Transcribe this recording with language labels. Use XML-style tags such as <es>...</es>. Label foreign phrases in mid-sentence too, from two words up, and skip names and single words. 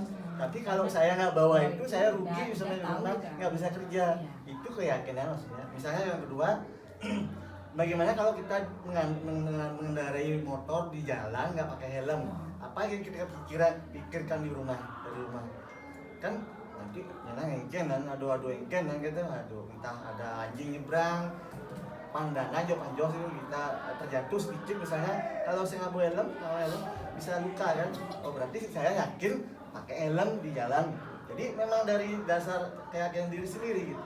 <id>Tapi kalau saya nggak bawa itu, saya rugi misalnya di rumah nggak bisa kerja. Itu keyakinan maksudnya. Misalnya yang kedua, bagaimana kalau kita mengendarai motor di jalan nggak pakai helm? Apa yang kita pikirkan di rumah dari rumah? Kan nanti engken kan, adu engken kan gitu, entah ada anjing nyebrang, pandangan jauh sih kita terjatuh sedikit misalnya, kalau saya nggak bawa helm, bisa luka kan? Oh berarti saya yakin pakai helm di jalan. Jadi memang dari dasar keyakinan diri sendiri gitu.</id>